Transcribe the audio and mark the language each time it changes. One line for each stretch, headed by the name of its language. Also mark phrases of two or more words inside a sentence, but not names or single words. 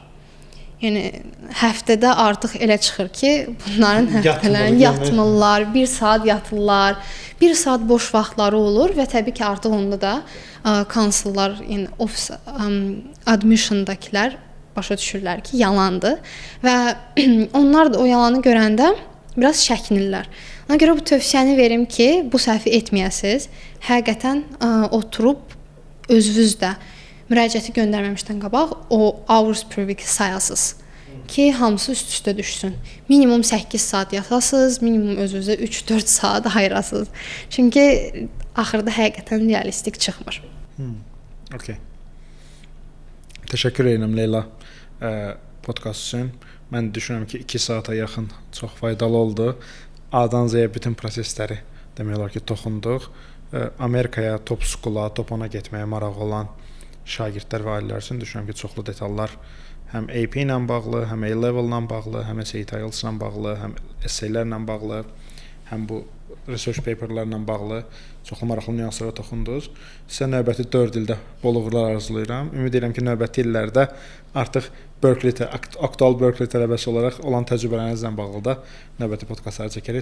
Azerbaijani: Yəni həftədə artıq elə çıxır ki, bunların həftələrini yatmırlar, 1 saat yatırlar, 1 saat boş vaxtları olur və təbii ki, artıq onda da konsullar, yəni
English: office admissiondakılar
Azerbaijani: başa düşürlər ki, yalandır və onlar da o yalanı görəndə biraz çəkinirlər. Ona görə bu tövsiyəni verim ki, bu səhvi etməyəsiniz. Həqiqətən oturub özünüz də müraciəti göndərməmişdən qabaq o
English: hours per week
Azerbaijani: sayasınız ki, hamısı üst-üstə düşsün. Minimum 8 saat yatasınız, minimum özünüzə 3-4 saat ayırasınız. Çünki axırda həqiqətən realistik çıxmır. Okay. Təşəkkür edirəm Leyla podkast üçün. Mən düşünürəm ki, 2 saata yaxın çox faydalı oldu. A-dan Z-yə bütün prosesləri demək olar ki, toxunduq. Amerikaya,
English: top school-a,
Azerbaijani: top 10-a getməyə marağı olan şagirdlər və ailələr üçün düşünürəm ki, çoxlu detallar həm AP ilə bağlı, həm A-level-la bağlı, həm SAT IELTS-la bağlı, həm essaylərlə bağlı, həm bu
English: research paperlarla
Azerbaijani: bağlı çoxlu maraqlı nüanslara toxundunuz. Sizə növbəti 4 ildə bol uğurlar arzulayıram. Ümid edirəm ki, növbəti illərdə artıq aktual Berkeley tələbəsi olaraq olan təcrübələrinizlə bağlı da növbəti podkastları çəkərik.